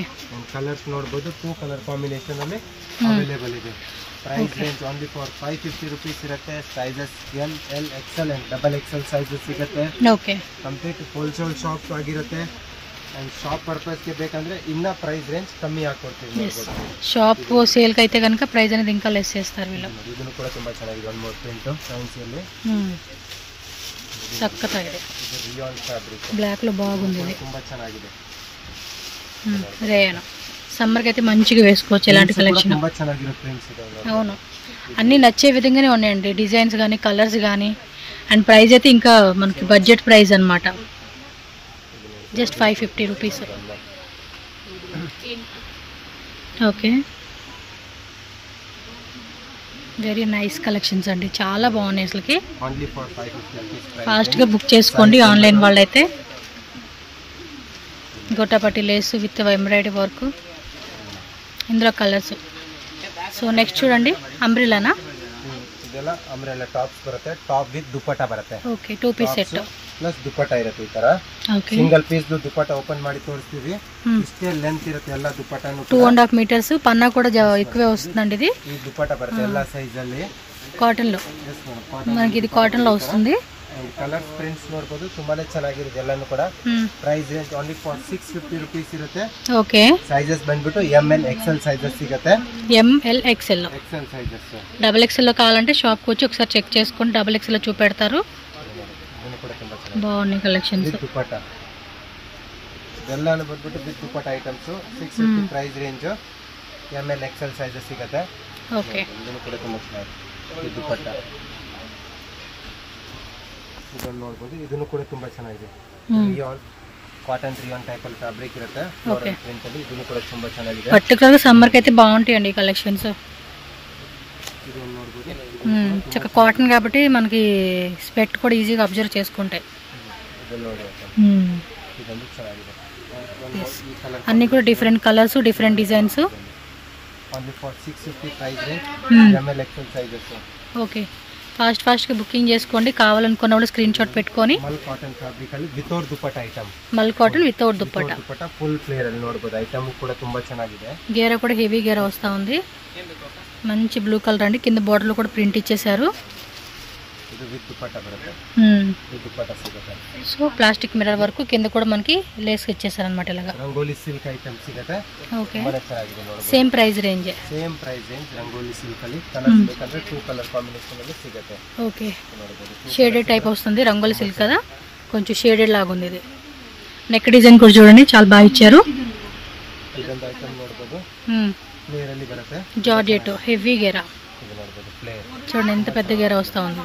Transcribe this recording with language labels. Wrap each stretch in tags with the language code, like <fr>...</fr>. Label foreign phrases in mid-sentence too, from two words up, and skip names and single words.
<kn>ಕಲರ್ಸ್ ನೋಡಬಹುದು 2</kn> <en>colour combination</en> <kn>ಅಲ್ಲಿ ಅವೈಲೇಬಲ್ ಇದೆ</kn> <en>price range only for 550 rupees</en> <kn>ಇರುತ್ತೆ</kn> <en>sizes L L XL and double XL sizes</en> <kn>ಸಿಗುತ್ತೆ ಓಕೆ</kn> <en>complete wholesale shop</en> <kn>ಆಗಿರುತ್ತೆ</kn> <en>and shop purpose</en> <kn>ಗೆ ಬೇಕಂದ್ರೆ ಇನ್ನ</kn> <en>price range</en> <kn>ಕಮ್ಮಿ ಹಾಕೊಡ್ತೀವಿ</kn> <en>shop sale</en> <te>ಗೆ అయితే గనుక ಪ್ರೈಸ್ అనేది ఇంకా లెస్ చేస్తారు వీళ్ళు</te> <kn>ಇದನ್ನು ಕೂಡ ತುಂಬಾ ಚೆನ್ನಾಗಿದೆ</kn> <en>one more print fancy</en> <kn>ಅಲ್ಲಿ ಸಕ್ಕತ್ತಾಗಿದೆ ಇದು</kn> <en>rayon fabric</en> <te>ಬ್ಲಾಕ್ లో బాగుంది ఇది</te> <kn>ತುಂಬಾ ಚೆನ್ನಾಗಿದೆ</kn> <te>రేయన్ సమ్మర్ కి అయితే మంచిగా వేసుకోవచ్చు ఇలాంటి కలెక్షన్</te> <kn>ತುಂಬಾ ಚೆನ್ನಾಗಿರೋ ಪ್ರಿಂಟ್ಸ್ ಇದೆ</kn> <te>అవును అన్ని నచ్చే విధంగానే ఉన్నాయండి డిజైన్స్ గానీ కలర్స్ గానీ</te> <en>and price</en> <te>అయితే ఇంకా మనకి</te> <en>budget price</en> <te>అన్నమాట</te> <en>just 550 rupees okay very nice collections</en> <te>అండి చాలా బాగున్నాయి అసలుకి</te> <en>only for 550 rupees</en> <te>ఫాస్ట్ గా బుక్ చేసుకోండి ఆన్లైన్ వాళ్ళైతే గోటాపట్టి</te> <en>lace with embroidery work</en> <te>ఇందులో కలర్స్</te> <en>so next</en> <te>చూడండి అంబ్రెలానా</te> <kn>ಇದೆಲ್ಲ</kn> <en>umbrella tops</en> <kn>ಬರುತ್ತೆ</kn> <en>top with dupatta</en> <kn>ಬರುತ್ತೆ</kn> <en>okay 2 piece set plus dupatta</en> <kn>ಇರುತ್ತೆ ಈ ತರ ಓಕೆ</kn> <en>single piece dupatta open</en> <kn>ಮಾಡಿ ತೋರಿಸ್ತೀವಿ ಇಷ್ಟೇ ಲೆಂತ್ ಇರುತ್ತೆ ಎಲ್ಲ ದುಪಟ್ಟಾನು</kn> <te>2.5 మీటర్స్ పన్నా కూడా ఎక్కువే వస్తుందండి ఇది</te> <kn>ಈ ದುಪಟ್ಟಾ ಬರುತ್ತೆ ಎಲ್ಲ ಸೈಜ್ ಅಲ್ಲಿ</kn> <te>కాటన్ లో మనకి ఇది కాటన్ లో వస్తుంది</te> <en>colour prints</en> <kn>ನೋಡಬಹುದು ತುಂಬಾನೇ ಚೆನ್ನಾಗಿರುತ್ತೆ ಎಲ್ಲಾನು ಕೂಡ</kn> <en>price range only for 650 rupees</en> <kn>ಇರುತ್ತೆ ಓಕೆ ಸೈಜಸ್ ಬಂದ್ಬಿಟ್ಟು</kn> <en>M L XL sizes</en> <kn>ಸಿಗುತ್ತೆ</kn> <en>M L XL XL sizes double XL</en> <te>లో కావాలంటే షాప్ కి వచ్చి ఒకసారి చెక్ చేసుకొని</te> <en>double XL</en> <te>లో చూపెడతారు బాగున్నాయి కలెక్షన్స్</te> <kn>దుపట్టా ಎಲ್ಲಾನು ಬಂದ್ಬಿಟ್ಟು</kn> <en>with dupatta items</en> <kn>650</kn> <en>price range M L XL sizes</en> <kn>ಸಿಗುತ್ತೆ ಓಕೆ ಇದನ್ನು ಕೂಡ ತುಂಬಾ ಚೆನ್ನಾಗಿದೆ ದುಪಟ್ಟಾ ಇದನ್ನು ನೋಡಬಹುದು ಇದನ್ನು ಕೂಡ ತುಂಬಾ ಚೆನ್ನಾಗಿದೆ</kn> <en>rayon cotton rayon type</en> <kn>ಅಲ್ಲಿ ಫ್ಯಾಬ್ರಿಕ್ ಇರುತ್ತೆ</kn> <en>floral print</en> <kn>ಅಲ್ಲಿ ಇದನ್ನು ಕೂಡ ತುಂಬಾ ಚೆನ್ನಾಗಿದೆ</kn> <te>ಪರ್ಟಿಕ್ಯುಲರ್ గా సమ్మర్ కి అయితే బాగుంటాయండి కలెక్షన్స్</te> <kn>ಇದನ್ನು ನೋಡಬಹುದು</kn> <te>చక్క కాటన్ కాబట్టి మనకి స్వెట్ కూడా ఈజీగా అబ్జర్వ్ చేసుకుంటాయి</te> <kn>ಇದನ್ನು ನೋಡಿ ಇದನ್ನು ಚೆನ್ನಾಗಿದೆ</kn> <te>అన్ని కూడా</te> <en>different colours different designs only for 650 price range ML XL sizes okay fast</en> <te>గా బుకింగ్ చేసుకోండి కావాలనుకున్న వాళ్ళు</te> <en>screenshot</en> <te>పెట్టుకొని</te> <en>mul cotton fabric ಅಲ್ಲಿ without dupatta item mul cotton without dupatta full flare</en> <kn>ಅಲ್ಲಿ ನೋಡಬಹುದು ಐಟಮ್ ಕೂಡ ತುಂಬಾ ಚೆನ್ನಾಗಿದೆ</kn> <te>గేర కూడా హెవీ గేర వస్తా ఉంది మంచి</te> <en>blue colour</en> <te>అండి కింద బోర్డర్ లో కూడా ప్రింట్ ఇచ్చేశారు</te> <kn>ಇದು</kn> <en>with dupatta</en> <kn>ಬರುತ್ತೆ ಇದು ದುಪಟ್ಟಾ ಸಿಗುತ್ತೆ</kn> <en>so plastic mirror</en> <te>వరకు కింద కూడా మనకి లేస్ ఇచ్చేసారు అన్నమాట ఇలాగా</te> <kn>ರಂಗೋಲಿ ಸಿಲ್ಕ್ ಐಟಮ್ ಸಿಗುತ್ತೆ</kn> <te>ఓకే</te> <kn>ತುಂಬಾ ಚೆನ್ನಾಗಿದೆ ನೋಡಬಹುದು</kn> <en>same price range</en> <kn>ರಂಗೋಲಿ ಸಿಲ್ಕ್ ಅಲ್ಲಿ ಕಲರ್ಸ್ ಬೇಕಂದ್ರೆ 2</kn> <en>colour combination</en> <kn>ಅಲ್ಲಿ ಸಿಗುತ್ತೆ</kn> <en>okay shaded type</en> <te>వస్తుంది రంగోలి సిల్క్ కదా కొంచెం షేడెడ్ లాగా ఉంది ఇది</te> <en>neck design</en> <te>కూడా చూడండి చాలా బాగా ఇచ్చారు</te> <kn>ಇದೊಂದು ಐಟಮ್ ನೋಡಬಹುದು ಫ್ಲೇರ್ ಅಲ್ಲಿ ಬರುತ್ತೆ</kn> <en>georgette heavy ಗೇರಾ</en> <kn>ಇದು ನೋಡಬಹುದು ಫ್ಲೇರ್</kn> <te>చూడండి ఎంత పెద్ద గేరా వస్తా ఉంది</te>